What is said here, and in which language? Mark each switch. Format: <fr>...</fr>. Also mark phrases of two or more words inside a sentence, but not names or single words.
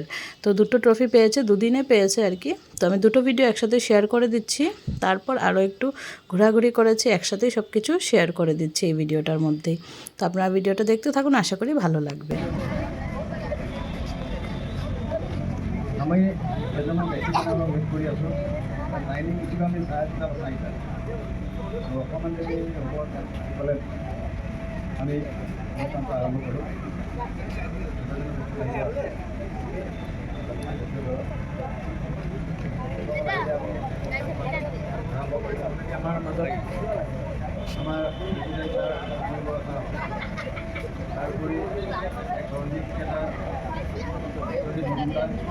<bn>তো দুটো ট্রফি পেয়েছে, দুদিনে পেয়েছে আর কি। তো আমি দুটো ভিডিও একসাথে শেয়ার করে দিচ্ছি, তারপর আরও একটু ঘোরাঘুরি করেছি, একসাথেই সব কিছু শেয়ার করে দিচ্ছি এই ভিডিওটার মধ্যেই। তো আপনারা ভিডিওটা দেখতে থাকুন, আশা করি ভালো লাগবে।</bn> <as>আমি এজন্য বেছি দিন ৱেইট কৰি আছোঁ। লাইনিং কিছু আমি চাই যাব চাৰিটা আৰু অকণমান দেৰি হ'ব ক'লে আমি কামটো আৰম্ভ কৰোঁ। আমাৰ মাজত আমাৰ তাৰোপৰি ৰঞ্জিত কেইটা যদি মমতাজ</as>